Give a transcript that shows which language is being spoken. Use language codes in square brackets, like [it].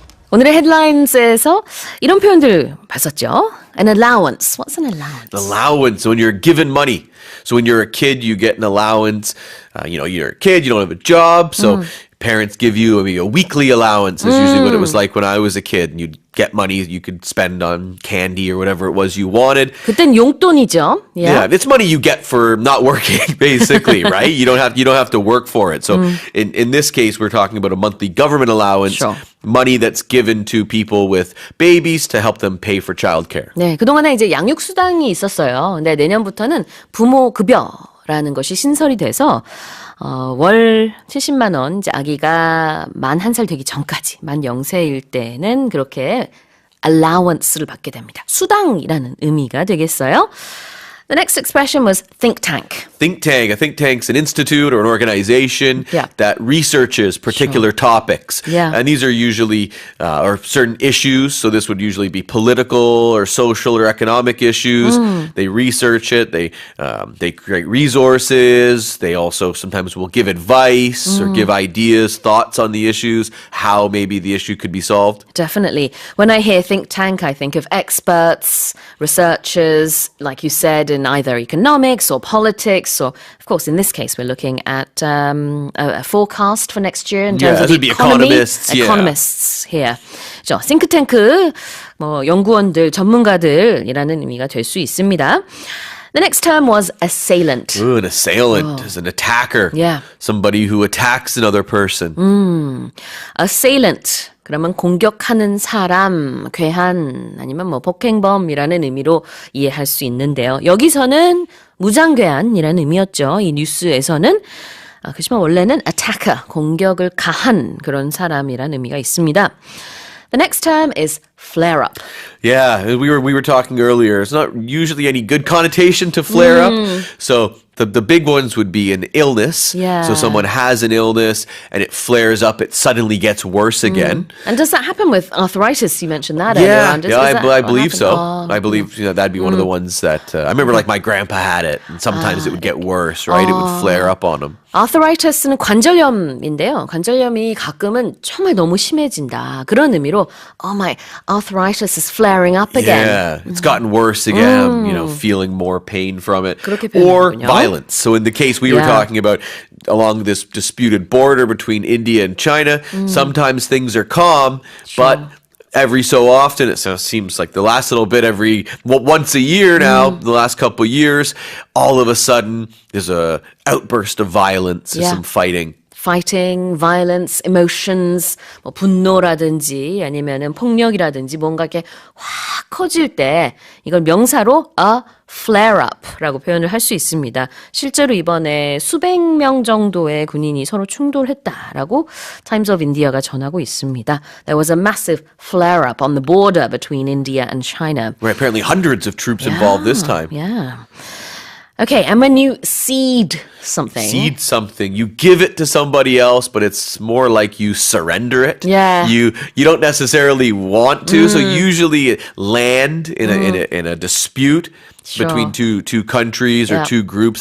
[ko] 오늘의 headlines에서 이런 표현들 봤었죠. [en] An allowance. What's an allowance? Allowance, when you're given money. So when you're a kid, you get an allowance. You're a kid, you don't have a job, so parents give you a weekly allowance. Is usually what it was like when I was a kid. And you'd get money you could spend on candy or whatever it was you wanted. [ko] 그땐 용돈이죠. [en] Yeah, it's money you get for not working, basically, right? You don't have to work for it. So in this case, we're talking about a monthly government allowance, Sure. money that's given to people with babies to help them pay for childcare. [ko] 네, 그동안에 이제 양육수당이 있었어요. 근데 내년부터는 부모 급여라는 것이 신설이 돼서 월 70만 원, 이제 아기가 만 1살 되기 전까지, 만 0세일 때는 그렇게 allowance를 받게 됩니다. 수당이라는 의미가 되겠어요. [en] The next expression was think tank. Think tank. A think tank's an institute or an organization Yeah. that researches particular topics. Yeah. And these are usually, or certain issues. So this would usually be political or social or economic issues. They research it. They create resources. They also sometimes will give advice or give ideas, thoughts on the issues, how maybe the issue could be solved. Definitely. When I hear think tank, I think of experts, researchers, like you said, in either economics or politics. So, of course, in this case, we're looking at a forecast for next year in terms Yeah, of it would the be economy. economists, yeah. Economists here. [ko] 저 싱크탱크, 연구원들, 전문가들이라는 의미가 될 수 있습니다. [en] The next term was assailant. Ooh, an assailant is an attacker. Yeah. Somebody who attacks another person. assailant. [ko] 그러면 공격하는 사람, 괴한, 아니면 폭행범이라는 의미로 이해할 수 있는데요. 여기서는 무장괴한이라는 의미였죠. 이 뉴스에서는. 그렇지만 원래는 attacker, 공격을 가한 그런 사람이라는 의미가 있습니다. [en] The next term is flare up. Yeah, we were talking earlier. It's not usually any good connotation to flare up. So the big ones would be an illness. Yeah. So someone has an illness and it flares up. It suddenly gets worse again. And does that happen with arthritis? You mentioned that earlier Yeah, on. I believe so. Oh. I believe that'd be one of the ones that I remember. Like my grandpa had it, and sometimes it would get worse. Right, it would flare up on him. [ko] arthritis는 관절염인데요. 관절염이 가끔은 정말 너무 심해진다. 그런 의미로 [en] oh my arthritis is flaring up again. Yeah, it's gotten worse again. Feeling more pain from it. [ko] 그렇게 [en] Or [ko] 표현하는군요. [en] violence. So in the case we were Yeah. talking about along this disputed border between India and China, sometimes things are calm, but every so often, it seems like the last little bit once a year now, the last couple of years, all of a sudden there's a outburst of violence, there's Yeah. some fighting. fighting, violence, emotions, [ko] 뭐 분노라든지 아니면은 폭력이라든지 뭔가 이렇게 확 커질 때 이걸 명사로 a flare-up라고 표현을 할 수 있습니다. 실제로 이번에 수백 명 정도의 군인이 서로 충돌했다라고 Times of India가 전하고 있습니다. [en] There was a massive flare-up on the border between India and China. Where apparently hundreds of troops involved this time. Yeah. Okay, and when you cede something. Cede something. You give it to somebody else, but it's more like you surrender it. Yeah. You don't necessarily want to, so usually land in a dispute between two countries or two groups.